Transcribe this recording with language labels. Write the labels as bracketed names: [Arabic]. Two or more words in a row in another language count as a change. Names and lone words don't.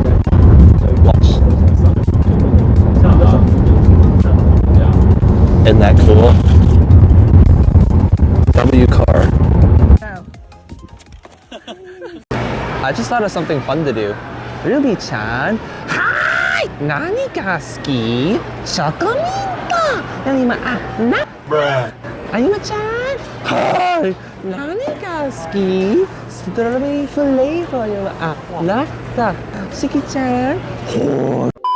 [English] Watch. Isn't that cool? W car. I just thought of something fun to do. Ruby-chan. Hi! [Japanese] Nani ga suki? [English] Chocominto! Bruh. [Japanese] Ayuma-chan. Hi! Nani ga suki? [English] Strawberry flavor. Nata. Suki-chan.